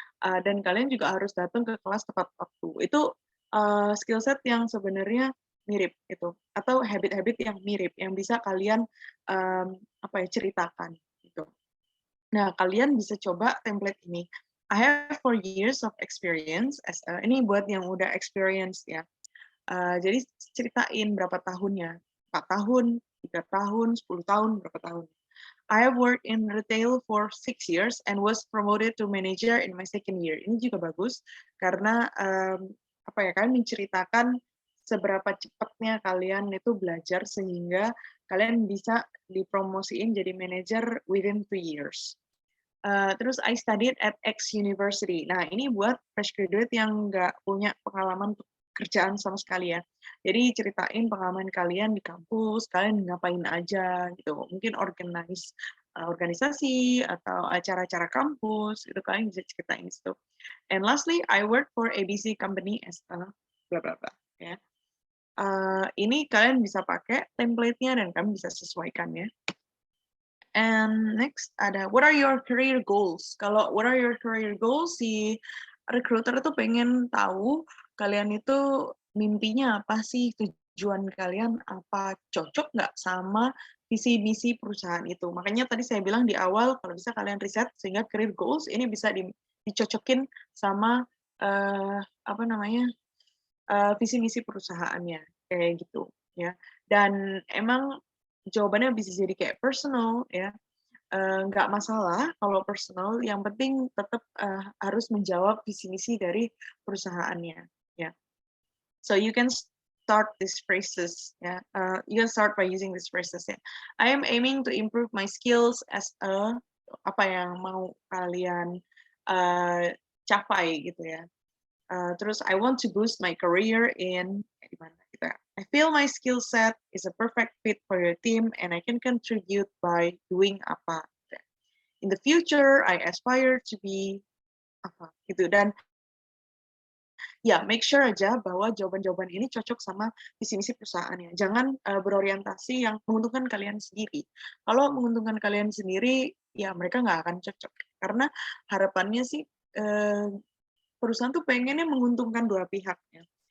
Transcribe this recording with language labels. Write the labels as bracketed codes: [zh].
[id] Dan kalian juga harus datang ke kelas tepat waktu. Itu skill set yang sebenarnya mirip itu, atau habit-habit yang mirip yang bisa kalian ceritakan gitu. Nah, kalian bisa coba template ini. [en] I have 4 years of experience [id] ini buat yang udah experience ya. Jadi ceritain berapa tahunnya, 4 tahun, 3 tahun, 10 tahun, berapa tahun. [en] I have worked in retail for 6 years and was promoted to manager in my second year. [id] Ini juga bagus karena kalian menceritakan seberapa cepatnya kalian itu belajar sehingga kalian bisa dipromosiin jadi manager [en] within 3 years. Terus I studied at X University. [id] Nah, ini buat fresh graduate yang nggak punya pengalaman kerjaan sama sekali ya. Jadi ceritain pengalaman kalian di kampus, kalian ngapain aja gitu. Mungkin organisasi atau acara-acara kampus, itu kalian bisa ceritain di situ. [en] And lastly, I work for ABC company as a bla bla bla ya. [id] Ini kalian bisa pakai template-nya dan kalian bisa sesuaikan ya. [en] And next ada what are your career goals? [id] Kalau [en] what are your career goals, [id] si recruiter itu pengen tahu kalian itu mimpinya apa sih, tujuan kalian apa, cocok nggak sama visi misi perusahaan itu. Makanya tadi saya bilang di awal kalau bisa kalian riset sehingga career goals ini bisa dicocokin sama apa namanya visi misi perusahaannya kayak gitu ya. Dan emang jawabannya bisa jadi kayak personal ya. Nggak masalah kalau personal, yang penting tetap harus menjawab visi misi dari perusahaannya ya. [en] So you can start these phrases ya. You can start by using these phrases ya. I am aiming to improve my skills as a, [id] apa yang mau kalian capai gitu ya. [en] Terus I want to boost my career in [id] di mana kita. [en] I feel my skill set is a perfect fit for your team and I can contribute by doing apa. In the future, I aspire to be [id] apa gitu. Dan ya make sure aja bahwa jawaban-jawaban ini cocok sama visi misi perusahaannya. Jangan berorientasi yang menguntungkan kalian sendiri. Kalau menguntungkan kalian sendiri, ya mereka nggak akan cocok. Karena harapannya sih perusahaan tuh pengennya menguntungkan dua pihak ya.